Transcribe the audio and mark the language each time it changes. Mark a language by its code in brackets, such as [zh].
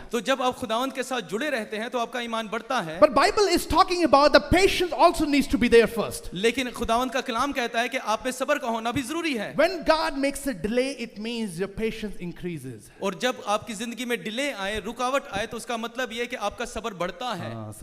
[hi] तो जब आप खुदावंद के साथ जुड़े रहते हैं तो आपका ईमान बढ़ता है. [en] But Bible is talking about the patience also needs to be there first. [hi] लेकिन खुदावंद का कलाम कहता है कि आप में सब्र का होना भी जरूरी है. [en] When God makes a delay, it means your patience increases. [hi] और जब आपकी जिंदगी में डिले आए, रुकावट आए, तो उसका मतलब ये है कि आपका सब्र बढ़ता है.